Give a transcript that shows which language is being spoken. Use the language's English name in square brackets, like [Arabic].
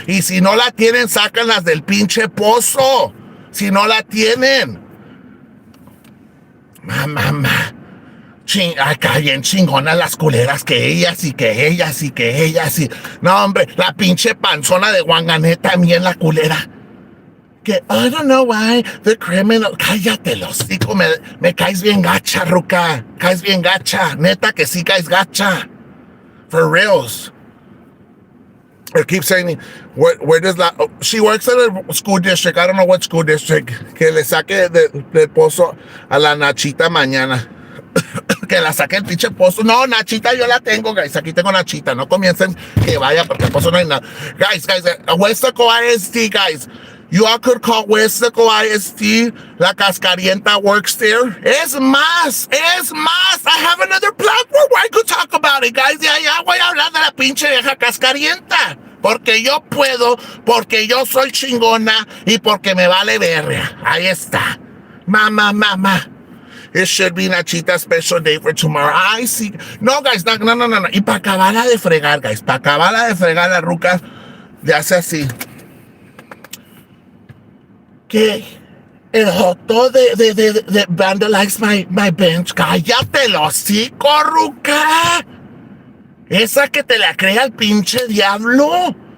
[Spanish] Y si no la tienen, sácanlas del pinche pozo. Si no la tienen. Mamá. Acá bien chingonas las culeras que ellas y que ellas y que ellas y... No, hombre, la pinche panzona de Wangané también la culera. [English] Que, I don't know why, the criminal... [Spanish] Cállate, los hijos, me caes bien gacha, ruca. Caes bien gacha. Neta que sí caes gacha. [English] For reals. I keep saying, where does la... Oh, she works at a school district. I don't know what school district. [Spanish] Que le saque del pozo a la Nachita mañana. Que la saque el pinche pozo. No, Nachita yo la tengo, guys. Aquí tengo Nachita. No comiencen que vaya porque el pozo no hay nada. [English] Guys, Huesaco ISD, guys. You all could call Huesaco ISD. La Cascarienta works there. [Spanish] Es más. [English] I have another platform where I could talk about it, guys. [Spanish] Ya voy a hablar de la pinche vieja Cascarienta. Porque yo puedo, porque yo soy chingona y porque me vale verga. Ahí está. Mamá. [English] It should be Nachita's special day for tomorrow. [Spanish] Ay, sí. No, guys, no. Y para acabarla de fregar, guys. Para acabarla de fregar, la ruca le hace así. Que el joto de [English] vandalize my bench. [Spanish] Cállate el hocico, ruca. Esa que te la crea el pinche diablo.